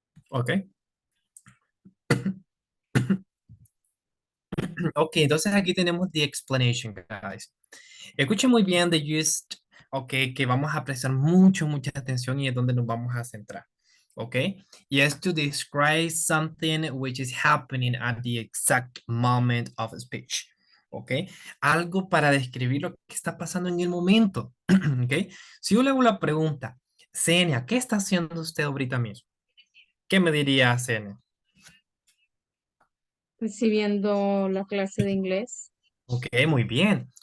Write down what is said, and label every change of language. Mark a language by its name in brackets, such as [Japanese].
[Spanish] Ok. Ok, entonces aquí tenemos [English] the explanation, guys. [Spanish] Escuchen muy bien [English] the gist, [Spanish] ok, que vamos a prestar mucha atención y es donde nos vamos a centrar, ok. Y es [English] to describe something which is happening at the exact moment of speech, ok. [Spanish] Algo para describir lo que está pasando en el momento, ok. Si yo le hago la pregunta, Zenia, ¿qué está haciendo usted ahorita mismo? ¿Qué me diría Zenia? Recibiendo la clase de inglés. Ok, muy bien.